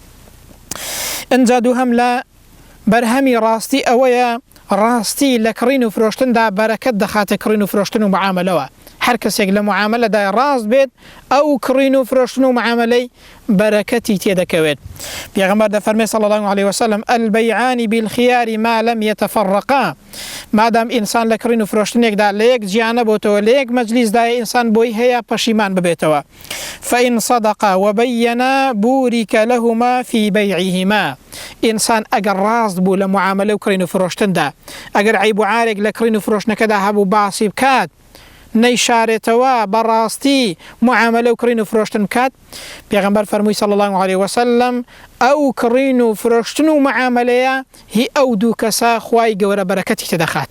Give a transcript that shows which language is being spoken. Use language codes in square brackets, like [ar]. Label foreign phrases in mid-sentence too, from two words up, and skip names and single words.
[ckb] ئەنجا دووهەم لە بەرهەمی ڕاستی ئەوەیە ڕاستی لە کڕین و فرۆشتندا بەرەکەت دەخاتە کڕین و فرۆشتن و معاملەوە. هەر کەسێک لە معاملەدا ڕاست بێت، ئەو کڕین و فرۆشتن و معاملەی بەرەکەتی تێدەکەوێت. پێغەمبەر دەفەرمێ [ar] صلی الله عليه وسلم البيعان بالخيار ما لم يتفرقا. [ckb] مادام ئینسان لە کڕین و فرۆشتنێکدا لە یەک جیانە بۆتەوە، لە یەک مەجلیسدای ئینسان بۆی هەیە پەشیمان ببێتەوە. [ar] فإن صدقا وبينا بورك لهما في بيعهما. [ckb] ئینسان ئەگەر ڕاست بوو لە معاملە و کڕین و فرۆشتندا، ئەگەر عیب و عارێک لە کڕین و فرۆشتنەکەدا هەبوو باسی بکات، نەیشارێتەوە، بەڕاستی معاملە و کڕین و فرۆشتن بکات، پێغەمبەر فەرمووی [ar] صلی الله عليه وسلم [ckb] ئەو کڕین و فرۆشتن و معاملەیە هی ئەو دوو کەسە خوای گەورە بەرەکەتی تێدەخات.